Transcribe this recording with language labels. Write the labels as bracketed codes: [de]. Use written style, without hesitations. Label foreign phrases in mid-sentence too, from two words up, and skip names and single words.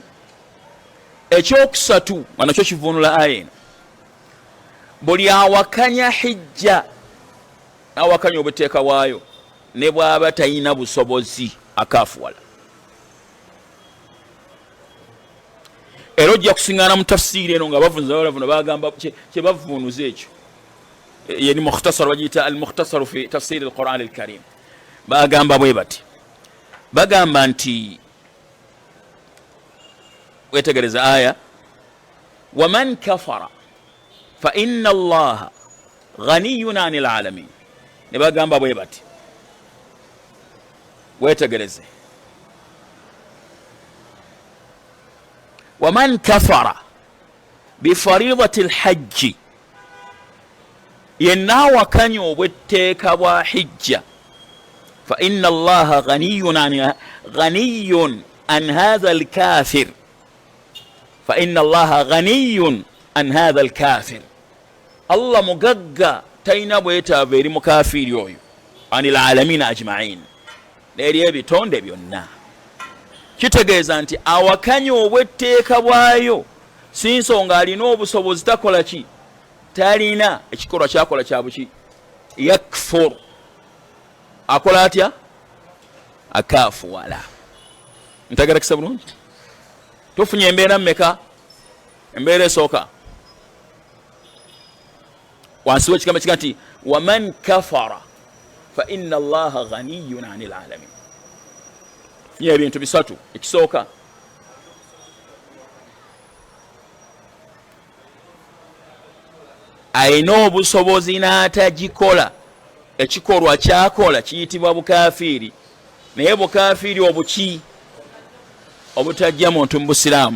[lg] Ekyokusatu nga nakyo kivunula aya eno, buli awakanya hijja n'awakanya obuteeka bwayo ne bw'aba talina busobozi akaafuwala. Era ojja kusiŋŋaana mu tafsiiri eno nga bavunuza bagamba kye bavunuza ekyo. Yeni mukhtasar bagiyita al-mukhtasaru fi tafsiri al-Qur'an al-Karim. Bagamba bwe bati, bagamba nti wetegereza aya, [ar] ومن كفر فإن الله غني عن العالمين. [lg] Ne bagamba bwe bati, wetegereze, [ar] ومن كفر بفريضة الحج, [lg] yenna awakanya obwetteeka bwa hijja, [ar] فإن الله غني عن هذا الكافر، فإن الله غني عن هذا الكافر. [lg] Allah mugagga talina bwetaavu eri mukafiiri oyo, [ar] عن العالمين أجمعين, [lg] n'eri ebitonde byonna. Kitegeeza nti awakanya obwetteeka bwayo si nsonga alina obusobozi takola ki, talina ekikolwa kyakola kyabuki, yakfur, akola atya, akaafuwala. Ntegerekesa bulungi? Tufunye embeera mmeka? Embeera esooka wansi w'ekigambo kiga nti [ar] ومن كفر فإن الله غني عن العالمين. [lg] Tufunye ebintu bisatu. Ekisooka, alina obusobozi n'atagikola, ekikolwa kyakola kiyitibwa bukafiiri, naye bukafiiri obuki obutajja muntu mu busiraamu.